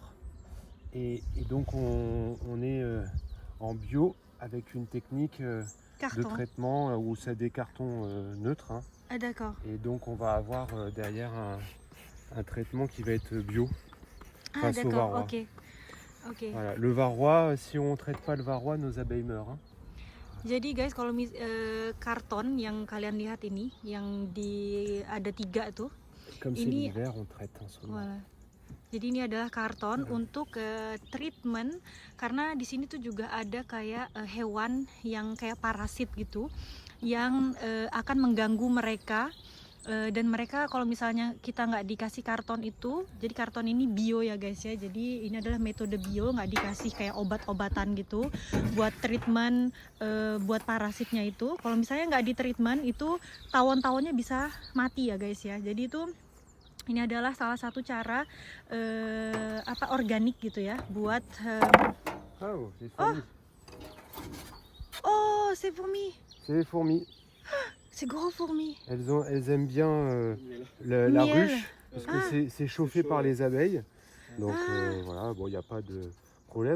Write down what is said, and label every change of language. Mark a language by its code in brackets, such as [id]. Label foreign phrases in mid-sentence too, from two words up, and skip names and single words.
[fr] Et donc on est en bio avec une technique de Carton. traitement où c'est des cartons neutres. Hein. Ah, d'accord. Et donc on va avoir derrière un traitement qui va être bio. Ah, Face au d'accord. varroa. Ok. Ok. Voilà. Le varroa, si on ne traite pas le varroa, nos abeilles meurent. Hein. [id] Jadi guys, kalau karton yang kalian lihat ini, yang ada 3 tuh. [fr] Comme c'est [id] Ini- [fr] l'hiver, on traite en ce moment. Voilà. [id] Jadi ini adalah karton untuk treatment, karena di sini tuh juga ada kayak hewan yang kayak parasit gitu, yang akan mengganggu mereka. Dan mereka kalau misalnya kita nggak dikasih karton itu, jadi karton ini bio ya guys ya, jadi ini adalah metode bio, nggak dikasih kayak obat-obatan gitu buat treatment buat parasitnya itu. Kalau misalnya nggak di treatment itu tawon-tawonnya bisa mati ya guys ya. Jadi itu ini adalah salah satu cara organik gitu ya buat [fr] Oh, les fourmis. oh, c'est fourmi, C'est les fourmis. c'est gros fourmi. Elles aiment bien la Miel. ruche, parce que Ah. c'est chauffé chaud, par ouais. les abeilles. Donc Ah. voilà, bon, il n'y a pas de problème.